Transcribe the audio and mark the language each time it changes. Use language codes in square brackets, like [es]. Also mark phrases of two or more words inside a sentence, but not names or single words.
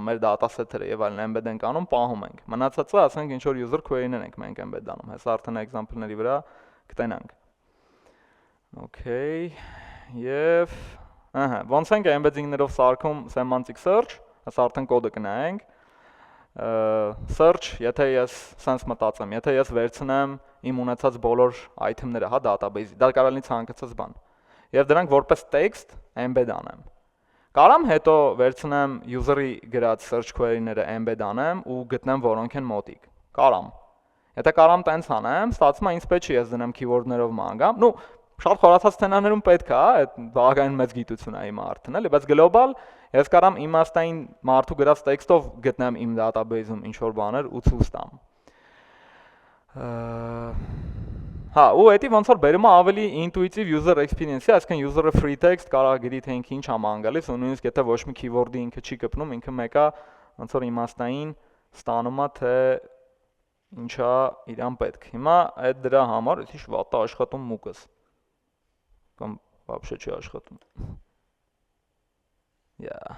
[hy] մեր dataset-երը եւ այլն embed ենք անում, պահում ենք։ Մնացածը, ասենք, ինչ որ [en] user query-ներ [hy] ենք մենք embed անում։ Հեսա արդեն example-ների վրա կտենանք։ Okay, եւ ոնց ենք embedding-ներով սարքում [en] semantic search, [hy] հեսա արդեն կոդը կնայենք։ Search, եթե ես sense մտածեմ, եթե ես վերցնեմ իմ ունեցած բոլոր item-ները, հա, database-ի, դա կարող լինի ցանկացած բան։ Եվ դրանք որպես text embed անեմ։ Կարամ հետո վերցնեմ user-ի գրած [en] search query-ները [hy] embed անեմ ու գտնեմ որոնք են մոտիկ։ Կարամ։ Եթե կարամ տենց անեմ, ստացվում է ինձ պետք չի ես դնեմ keyword-ներով մանգամ։ Ну, շատ խորացած սցենարներում պետք է, այդ բավականին մեծ գիտություն է իմ արդեն, էլի, բայց գլոբալ ես կարամ իմաստային մարդու գրած տեքստով գտնեմ իմ database-ում ինչ որ բաներ ու ցույց տամ։ Հա, ու էդի ոնց որ բերում է ավելի [en] intuitive user experience-ի, [hy] այսինքն user-ը [en] free text [hy] կարող գրի թե ինքը ինչ է ման գալիս, ու նույնիսկ եթե ոչ մի keyword-ի ինքը չի կպնում, ինքը մեկը ոնց որ իմաստային ստանում է թե ինչա իրան պետք։ Հիմա այդ դրա համար էսի շվատը աշխատում մուկս։ Կամ вообще չի աշխատում։ Yeah.